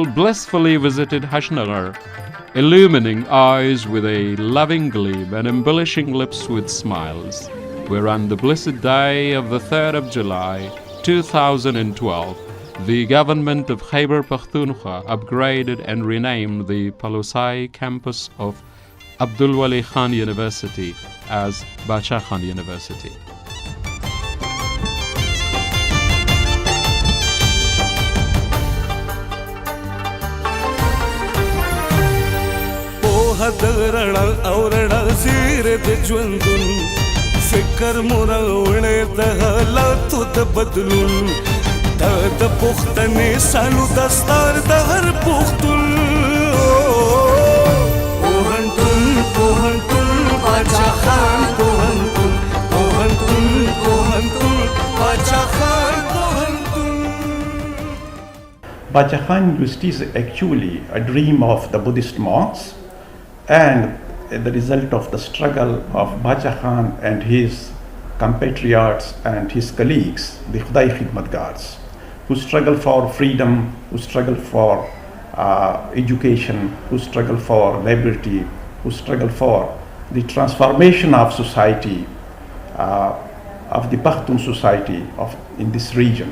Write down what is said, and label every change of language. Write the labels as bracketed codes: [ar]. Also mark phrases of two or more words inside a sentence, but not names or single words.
[en] blissfully visited Hasnagar, illumining eyes with a loving gleam and embellishing lips with smiles, where on the blessed day of the 3rd of July, 2012, the government of Khyber Pakhtunkhwa upgraded and renamed the Palusai campus of Abdul Wali Khan University as Bacha-Khan University. [ps] زيرے ژوندون فکر راوړے د حالاتو د بدلون د پښتنې سالو دستار د هر پښتون پوهنتون پوهنتون باچاخان پوهنتون پوهنتون پوهنتون باچاخان پوهنتون. [en] Bacha-Khan University is actually a dream of the Buddhist monks and the result of the struggle of Bacha-Khan and his compatriots and his colleagues, the Khudai Khidmatgars, who struggle for freedom, who struggle for education, who struggle for liberty, who struggle for the transformation of society, of the Pakhtun society in this region.